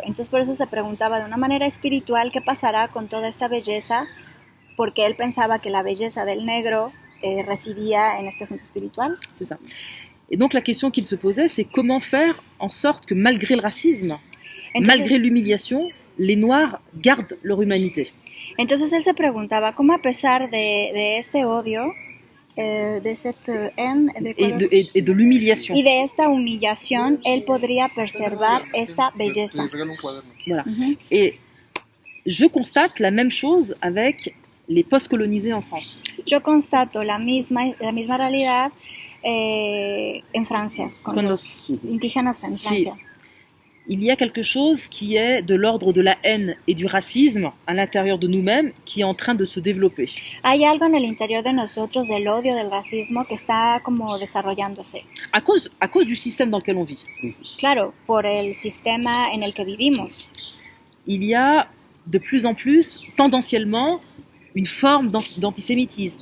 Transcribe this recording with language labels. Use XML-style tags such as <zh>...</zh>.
<es>Entonces por eso se preguntaba de una manera espiritual qué pasará con toda esta belleza, porque él pensaba que la belleza del negro residía en este asunto espiritual.</es> <fr>C'est ça. Et donc la question qu'il se posait, c'est comment faire en sorte que malgré le racisme, malgré l'humiliation, les Noirs gardent leur humanité.</fr> <es>Entonces él se preguntaba cómo a pesar de este odio,</es> <fr>de cette haine, et de l'humiliation.</fr> <es>Y de esta humillación, él podría preservar esta belleza.</es> <fr>Voilà. Et je constate la même chose avec les post-colonisés en France.</fr> <es>Yo constato la misma realidad en Francia, con los indígenas en Francia. Sí.</es> <fr>Il y a quelque chose qui est de l'ordre de la haine et du racisme à l'intérieur de nous-mêmes qui est en train de se développer.</fr> <es>Hay algo en el interior de nosotros del odio, del racismo que está como desarrollándose.</es> <fr>À cause du système dans lequel on vit.</fr> <es>Claro, por el sistema en el que vivimos.</es> <fr>Il y a de plus en plus, tendanciellement, une forme d'antisémitisme.</fr>